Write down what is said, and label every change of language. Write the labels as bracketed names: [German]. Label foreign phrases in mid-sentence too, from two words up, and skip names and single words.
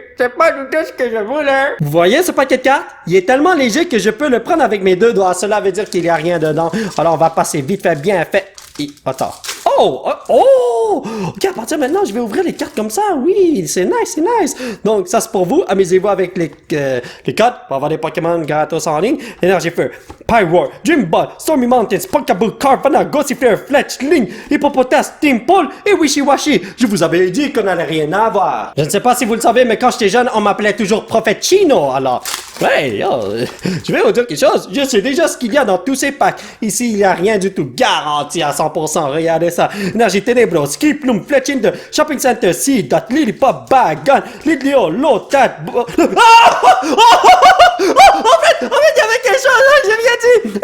[French] C'est pas du tout ce que je voulais! Vous voyez ce paquet de cartes? Il est tellement léger que je peux le prendre avec mes deux doigts. Cela veut dire qu'il n'y a rien dedans. Alors on va passer vite fait, bien fait. Et attends. Oh! Ok, à partir de maintenant, je vais ouvrir les cartes comme ça. Oui, c'est nice, c'est nice. Donc, ça c'est pour vous. Amusez-vous avec les codes. On va avoir des Pokémon gratos en ligne. Énergie Feu, Pyroar, Dreamball, Stormy Mountains, Pokéball, Carvana, Gossifleur, Fletchling, Hippopotas, Teampole et Wishiwashi. Je vous avais dit qu'on n'allait rien avoir. Je ne sais pas si vous le savez, mais quand j'étais jeune, on m'appelait toujours Prophète Chino. Alors, ouais, je vais vous dire quelque chose. Je sais déjà ce qu'il y a dans tous ces packs. Ici, il n'y a rien du tout garanti à 100%. Regardez ça. Énergie Ténébros, Ski Plume, Fletching de Shopping Center, Seed, Dot, Lillipop, Bagon, Lidlio, Lotat, En fait, il y avait quelque chose, j'ai rien dit.